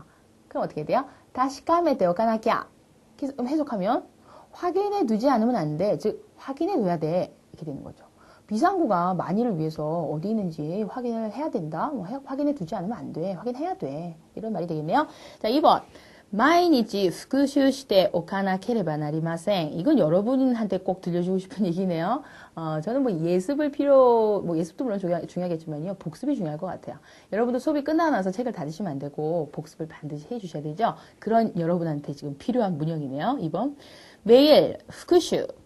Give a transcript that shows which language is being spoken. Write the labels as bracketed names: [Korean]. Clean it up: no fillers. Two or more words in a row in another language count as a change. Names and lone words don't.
[Korean] 그럼 어떻게 돼요? [Japanese] 確かめ て おかなきゃ. [Korean] 해석하면 확인해 두지 않으면 안 돼. 즉 확인해 둬야 돼. 이렇게 되는 거죠. 비상구가 만일을 위해서 어디 있는지 확인을 해야 된다. 확인해 두지 않으면 안 돼. 확인해야 돼. 이런 말이 되겠네요. 자, 2번. [Japanese] 毎日復習しておかなければなりません. [Korean] 이건 여러분한테 꼭 들려주고 싶은 얘기네요. 저는 뭐 예습도 물론 중요하겠지만요. 복습이 중요할 것 같아요. 여러분도 수업이 끝나고 나서 책을 닫으시면 안 되고 복습을 반드시 해주셔야 되죠. 그런 여러분한테 지금 필요한 문형이네요. 2번. 매일復習, 복습.